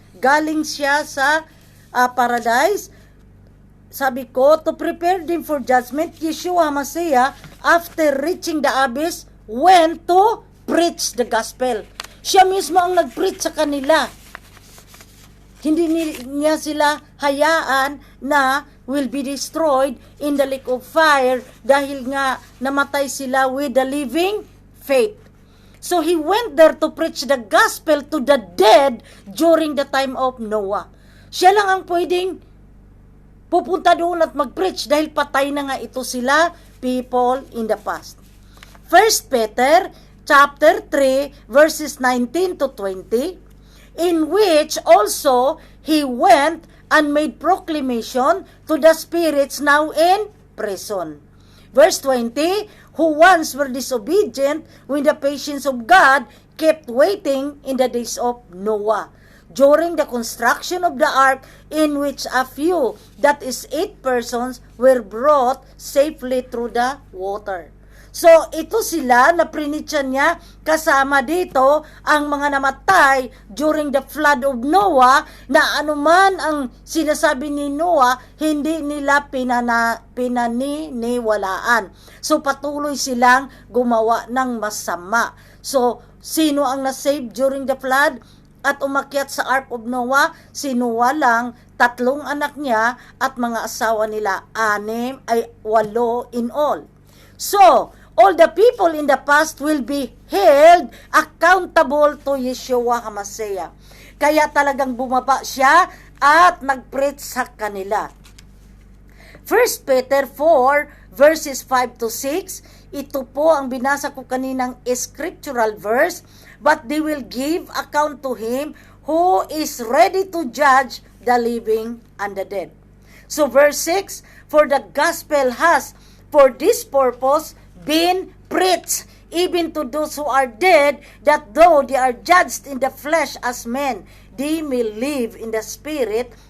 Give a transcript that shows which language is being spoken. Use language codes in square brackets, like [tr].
[tl] Galing siya sa paradise. Sabi ko, [en] to prepare them for judgment, Yeshua HaMashiach, after reaching the abyss, went to preach the gospel. [tl] Siya mismo ang nag-preach sa kanila. Hindi niya sila hayaan na [en] will be destroyed in the lake of fire [tl] dahil nga namatay sila [en] with the living faith. So he went there to preach the gospel to the dead during the time of Noah. [tl] Siya lang ang pwedeng pupunta doon at mag-preach dahil patay na nga ito sila, [en] people in the past. 1 Peter chapter 3 verses 19 to 20, in which also he went and made proclamation to the spirits now in prison. Verse 20, who once were disobedient when the patience of God kept waiting in the days of Noah, during the construction of the ark, in which a few, that is 8 persons, were brought safely through the water. [tl] So, ito sila na prinitsa niya, kasama dito ang mga namatay [en] during the flood of Noah, [tl] na anuman ang sinasabi ni Noah, hindi nila pinaniniwalaan. So, patuloy silang gumawa ng masama. So, sino ang nasave [en] during the flood [tl] at umakyat sa Ark of Noah? Si Noah lang, 3 anak niya at mga asawa nila, [en] 8 in all. So, all the people in the past will be held accountable to Yeshua HaMashiach. [tl] Kaya talagang bumaba siya at nag-preach sa kanila. [en] 1 Peter 4 verses 5 to 6, [tl] ito po ang binasa ko kaninang scriptural verse, [en] but they will give account to him who is ready to judge the living and the dead. So verse 6, for the gospel has for this purpose been preached even to those who are dead, that though they are judged in the flesh as men, they may live in the spirit